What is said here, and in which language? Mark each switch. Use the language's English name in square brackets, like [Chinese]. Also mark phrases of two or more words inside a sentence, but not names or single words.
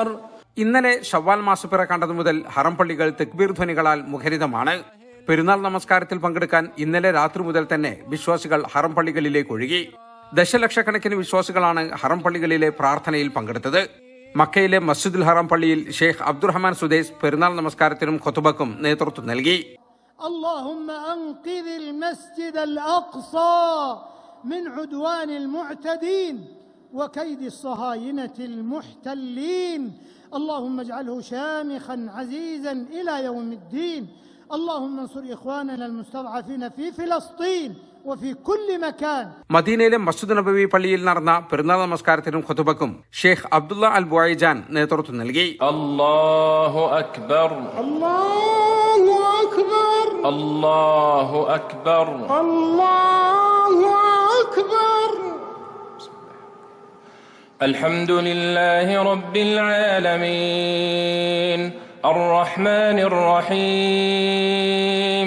[Malayalam] ഇന്നലെ ശവ്വാൽ മാസപ്പിറ കണ്ടതു മുതൽ ഹറം പള്ളികൾ തക്ബീർ ധ്വനികളാൽ മുഖരിതമാണ്. പെരുന്നാൾ നമസ്കാരത്തിൽ പങ്കെടുക്കാൻ ഇന്നലെ രാത്രി മുതൽ തന്നെ വിശ്വാസികൾ ഹറം പള്ളികളിലേക്ക് ഒഴുകി. ദശലക്ഷക്കണക്കിന് വിശ്വാസികളാണ് ഹറം പള്ളികളിലെ പ്രാർത്ഥനയിൽ പങ്കെടുത്തത്. മക്കയിലെ മസ്ജിദുൽ ഹറം പള്ളിയിൽ ഷെയ്ഖ് അബ്ദുറഹ്മാൻ സുദൈസ് പെരുന്നാൾ നമസ്കാരത്തിനും ഖുതുബക്കും നേതൃത്വം നൽകി. [Arabic] اللهم أنقذ المسجد الأقصى من عدوان المعتدين وكيد الصهاينة المحتلين اللهم اجعله شامخا عزيزا إلى يوم الدين اللهم انصر إخواننا المستضعفين في فلسطين وفي كل مكان. [Malayalam] മദീനയിലെ മസ്ജിദ് നബവി പള്ളിയിൽ നടന്ന പെരുന്നാൾ നമസ്കാരത്തിനും ഖുതുബക്കും ഷെയ്ഖ് അബ്ദുള്ള അൽ ബുഐജാൻ നേതൃത്വം നൽകി. [Arabic] الله أكبر الله أكبر الله أكبر الله أكبر الحمد لله رب العالمين الرحمن الرحيم.